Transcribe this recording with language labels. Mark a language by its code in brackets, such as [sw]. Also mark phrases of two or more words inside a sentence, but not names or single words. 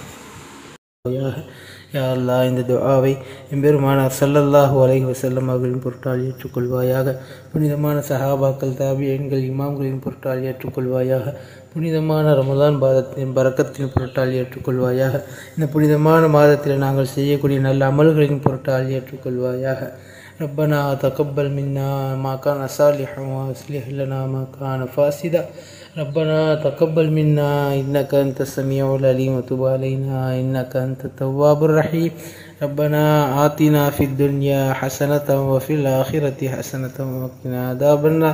[ta] யா அல்லாஹ் இந்த துஆவை எம்பெருமானார் [ar] صلى الله عليه وسلم [ta] அவர்களின் பொருட்டால் ஏற்றுக்கொள்வாயாக. புனிதமான சஹாபாக்கள், தாபியீன்கள், இமாம்களின் பொருட்டால் ஏற்றுக்கொள்வாயாக. புனிதமான ரமலான் மாதத்தின் பரக்கத்தின் பொருட்டால் ஏற்றுக்கொள்வாயாக. இந்த புனிதமான மாதத்தில் நாங்கள் செய்யக்கூடிய நல்ல அமல்களின் பொருட்டால் ஏற்றுக்கொள்வாயாக. [ar] ربنا تقبل منا ما كان صالحا واصلح لنا ما كان فاسدا. ربنا تقبل منا إنك أنت السميع العليم وتب علينا إنك أنت التواب الرحيم. ربنا آتنا في الدنيا حسنة وفي الآخرة حسنة وقنا عذاب النار.